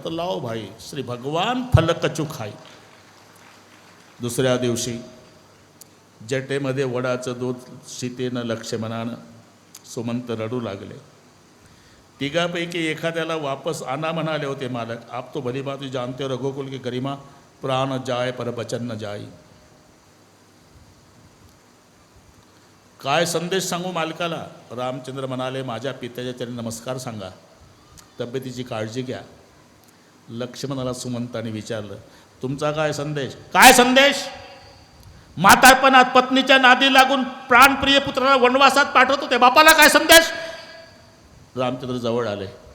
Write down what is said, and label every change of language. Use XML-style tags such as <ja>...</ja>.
<mr>तर</mr> <hi>लाओ भाई, श्री भगवान फल कचू खाई.</hi> <mr>दुसऱ्या दिवशी जटेमध्ये वडाचं दूध सीतेनं, लक्ष्मणानं, सुमंत रडू लागले. तिघापैकी एखाद्याला</mr> <hi>वापस आना</hi> <mr>म्हणाले होते मालक.</mr> <hi>आप तो भली बात जानते हो रघुकुल की गरिमा, प्राण जाय पर बचन न जाई.</hi> <mr>काय संदेश सांगू मालकाला. रामचंद्र म्हणाले, माझ्या पित्याच्या चरणी नमस्कार सांगा, तब्येतीची काळजी घ्या. लक्ष्मणाला सुमंताने विचारलं, तुमचा काय संदेश. काय संदेश. म्हातारपणात पत्नीच्या नादी लागून प्राणप्रिय पुत्राला वनवासात पाठवत होते, बापाला काय संदेश. रामचंद्र जवळ आले.</mr>